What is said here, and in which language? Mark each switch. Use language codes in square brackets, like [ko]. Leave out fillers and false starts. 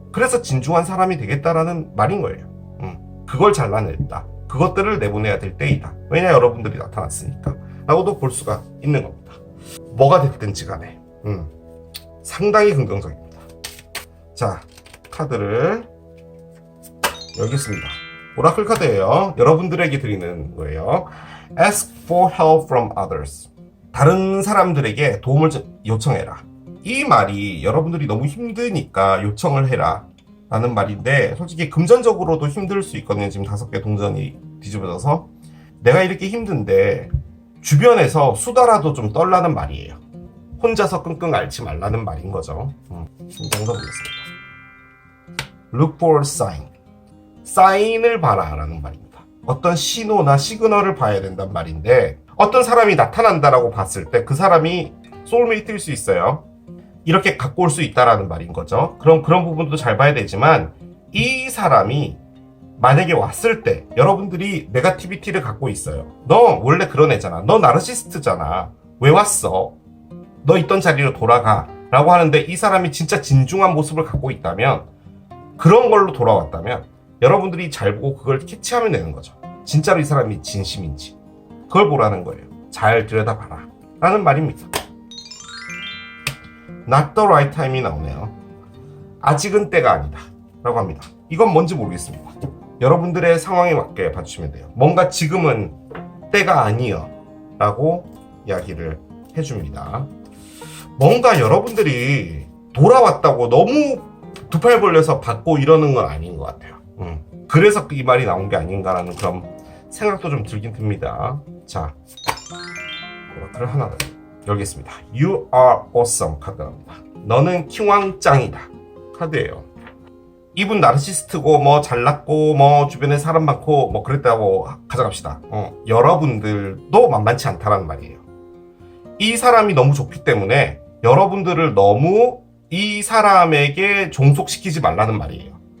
[ko] 그래서 진중한 사람이 되겠다라는 말인 거예요. 그걸 잘라냈다, 그것들을 내보내야 될 때이다, 왜냐 여러분들이 나타났으니까 라고도 볼 수가 있는 겁니다. 뭐가 됐든지 간에 상당히 긍정적입니다. 자, 카드를 열겠습니다. 오라클 카드예요. 여러분들에게 드리는 거예요. [en] Ask for help from others. [ko] 다른 사람들에게 도움을 요청해라. 이 말이 여러분들이 너무 힘드니까 요청을 해라 라는 말인데, 솔직히 금전적으로도 힘들 수 있거든요. 지금 5개 동전이 뒤집어져서. 내가 이렇게 힘든데 주변에서 수다라도 좀 떨라는 말이에요. 혼자서 끙끙 앓지 말라는 말인 거죠. 정도 보겠습니다. [en] Look for sign. [ko] 사인을 봐라 라는 말입니다. 어떤 신호나 시그널을 봐야 된단 말인데, 어떤 사람이 나타난다라고 봤을 때 그 사람이 소울메이트일 수 있어요. 이렇게 갖고 올 수 있다라는 말인 거죠. 그럼 그런 부분도 잘 봐야 되지만, 이 사람이 만약에 왔을 때 여러분들이 네거티비티를 갖고 있어요. 너 원래 그런 애잖아. 너 나르시스트잖아. 왜 왔어? 너 있던 자리로 돌아가 라고 하는데, 이 사람이 진짜 진중한 모습을 갖고 있다면, 그런 걸로 돌아왔다면 여러분들이 잘 보고 그걸 캐치하면 되는 거죠. 진짜로 이 사람이 진심인지 그걸 보라는 거예요. 잘 들여다봐라 라는 말입니다. [en] Not the right time이 [ko] 나오네요. 아직은 때가 아니다 라고 합니다. 이건 뭔지 모르겠습니다. 여러분들의 상황에 맞게 봐주시면 돼요. 뭔가 지금은 때가 아니여 라고 이야기를 해줍니다. 뭔가 여러분들이 돌아왔다고 너무 두 팔 벌려서 받고 이러는 건 아닌 것 같아요. 그래서 이 말이 나온 게 아닌가라는 그런 생각도 좀 들긴 듭니다. 자, 오라클을 하나 더 열겠습니다. [en] You are awesome [ko] 카드랍니다. 너는 킹왕짱이다 카드예요. 이분 나르시스트고 뭐 잘났고 뭐 주변에 사람 많고 뭐 그랬다고 가져갑시다. 여러분들도 만만치 않다라는 말이에요. 이 사람이 너무 좋기 때문에 여러분들을 너무 이 사람에게 종속시키지 말라는 말이에요.